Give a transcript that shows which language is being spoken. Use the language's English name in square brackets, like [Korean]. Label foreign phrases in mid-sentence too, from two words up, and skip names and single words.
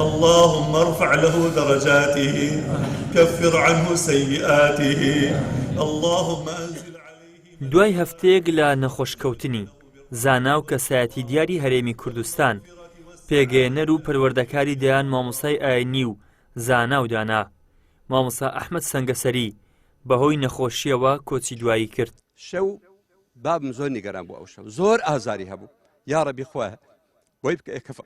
[Arabic] اللهم ارفع له درجاته كفر عنه سيئاته اللهم أنزل عليه. [Central Kurdish] دوای هەفتەیەک لە نەخۆشکەوتنی زانا و کەسایەتی دیاری هەرێمی کوردستان پێگەیەنەر و پەروەردەکاری دەیان مامۆستای ئاینی و زانا و دانا مامۆستا ئەحمەد سەنگەسەری بەهۆی نەخۆشیەوە کۆچی دوایی کرد. شەو بابم زۆر نیگەران بوو ئەو شەو زۆر ئازاری هەبوو یا ڕەبی خوایە بۆی بکە ئێکەفە.